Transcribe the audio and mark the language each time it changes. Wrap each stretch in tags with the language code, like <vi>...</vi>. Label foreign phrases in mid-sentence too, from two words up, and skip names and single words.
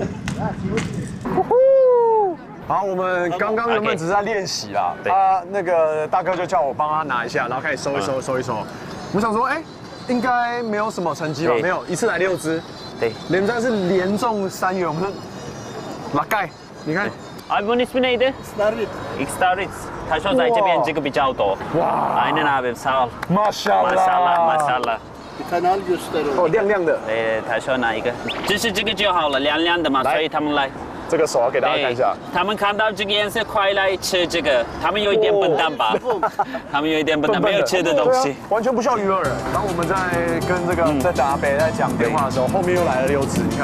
<zh>好，我们刚刚原本只是在练习啦，他那个大哥就叫我帮他拿一下，然后开始收一收。我想说，应该没有什么成绩吧？没有，一次来6只。对，连战是连中3元，我们是拉盖，你看。</zh> <tr>Abi bunun ismi neydi? Xtarit.</tr> <zh>他说在这边这个比较多。哇</zh> <tr>Aynen abim, sağ ol. Maşallah. Maşallah. Bir tane al göster onu.</tr> <zh>哦，亮亮的。他说哪一个？就是这个就好了，亮亮的嘛，所以他们来。这个手要给大家看一下。他们看到这个颜色，快来吃这个。他们有一点笨蛋吧？他们有一点笨蛋，没有吃的东西。完全不需要鱼饵。当我们在跟这个在打北在讲电话的时候，后面又来了6只，你看。</zh>